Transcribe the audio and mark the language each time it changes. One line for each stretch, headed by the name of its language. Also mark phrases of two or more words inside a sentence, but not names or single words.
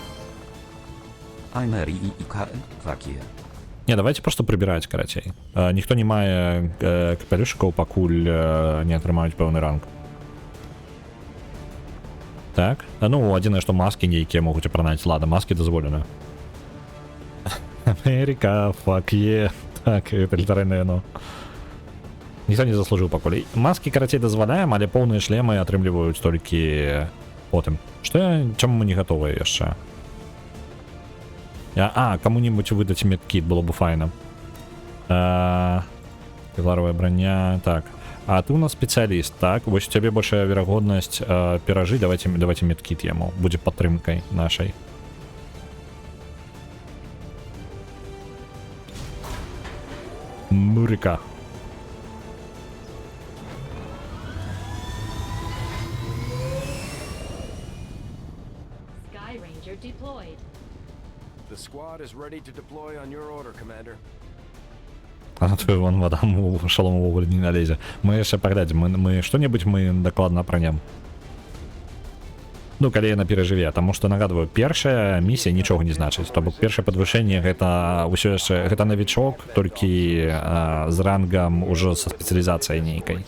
Belarusian: Не, давайте просто прыбіраць, карацей. Ніхто не мае капелюшыкаў, пакуль не атрымаюць пэўны ранг. Так, ну, адзінае, што маскі нейкія могуць апранаць. Ладно, маскі дазволены. Америка,
English: fuck yeah.
Belarusian: Так, это літаральна яно. Ніхто не заслужыў пакуль. Маскі, карацей, дазваляем, але поўныя шлемы атрымліваюць толькі потым. Чаму мы не гатовыя яшчэ? Каму-нибудь выдаць медкіт, было бы файна. Кевларовая броня, так. А ты у нас спецыяліст, так? Вось у цябе большая верагоднасць перажыць, давайте медкіт яму, будзе падтрымкай нашай. Мурика.
English: Sky Ranger deployed. The squad is ready to deploy on your order, Commander.
Belarusian: А то вон мадам у шалом увогуле не налезе. Мы яшчэ паглядзім, мы што-небудзь мы дакладна апранем. Ну, калі яна перажыве, таму што, нагадваю, першая місія нічога не значыць. То бок першае падвышэнне гэта ўсё яшчэ, гэта навічок, толькі з рангам ужо са спецыялізацыяй нейкай.